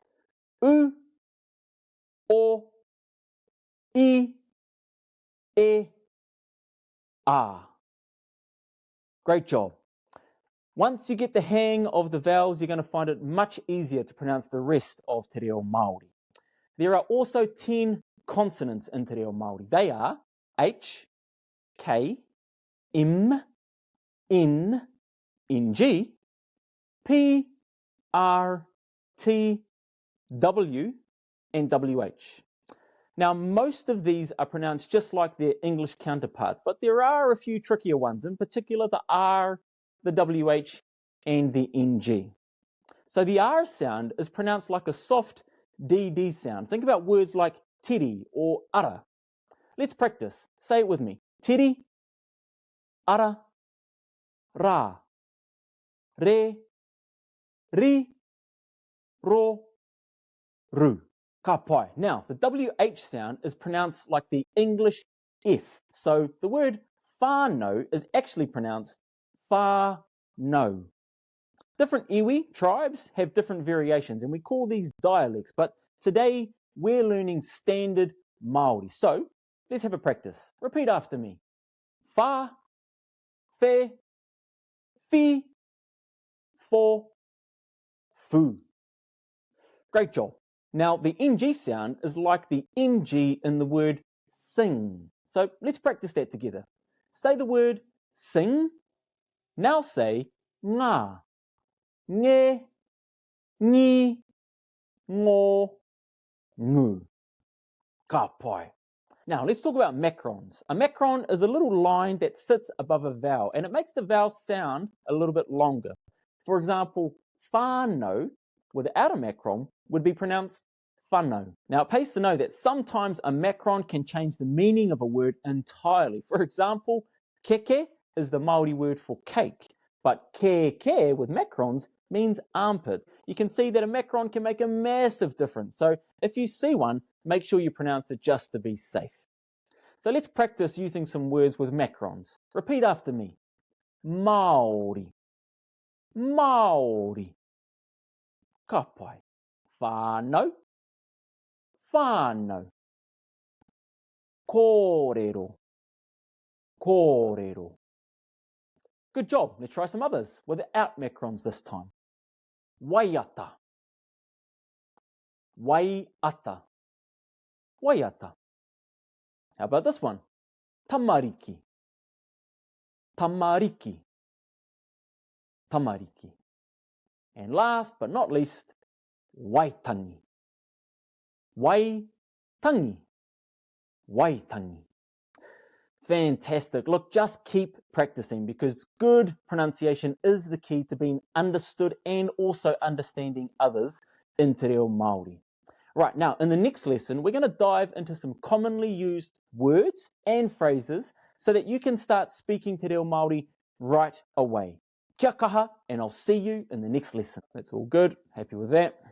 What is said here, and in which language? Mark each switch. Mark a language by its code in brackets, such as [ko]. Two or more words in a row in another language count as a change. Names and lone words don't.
[mi] U, O, I, E, A. [en] Great job. Once you get the hang of the vowels, you're going to find it much easier to pronounce the rest of [mi] te reo Māori. [en] There are also 10 consonants in [mi] te reo Māori. [en] They are H, K, M, N, NG, P, R, T, W, and WH. Now, most of these are pronounced just like their English counterpart, but there are a few trickier ones, in particular the R, the WH, and the NG. So the R sound is pronounced like a soft DD sound. Think about words like tiri or ara. Let's practice. Say it with me. [mi] Tiri, ara, ra, re, ri, ro, ru. Ka pai. [en] Now, the WH sound is pronounced like the English F. So the word whānau is actually pronounced whānau. Different iwi tribes have different variations, and we call these dialects. But today, we're learning standard Māori. So let's have a practice. Repeat after me. [mi] Whā, whē, whi, fo, fu. [en] Great job. Now, the NG sound is like the NG in the word sing. So let's practice that together. Say the word sing. Now say [mi] ngā, nge, ngi, ngō, ngu. Ka pai. [en] Now, let's talk about macrons. A macron is a little line that sits above a vowel, and it makes the vowel sound a little bit longer. For example, whānau without a macron would be pronounced whānau. Now, it pays to know that sometimes a macron can change the meaning of a word entirely. For example, keke is the Māori word for cake, but ke with macrons means armpit. You can see that a macron can make a massive difference. So if you see one, make sure you pronounce it just to be safe. So let's practice using some words with macrons. Repeat after me. [mi] Māori, Māori. Ka pai. Whānau, whānau. Kōrero, kōrero. [en] Good job. Let's try some others without macrons this time. [mi] Waiata, waiata, waiata. [en] How about this one? [mi] Tamariki, tamariki, tamariki. [en] And last but not least, [mi] waitangi, waitangi, waitangi. [en] Fantastic. Look, just keep practicing because good pronunciation is the key to being understood and also understanding others in [mi] te reo Māori. [en] Right, now in the next lesson, we're going to dive into some commonly used words and phrases so that you can start speaking [mi] te reo Māori [en] right away. [mi] Kia kaha, [en] and I'll see you in the next lesson. That's all good. Happy with that.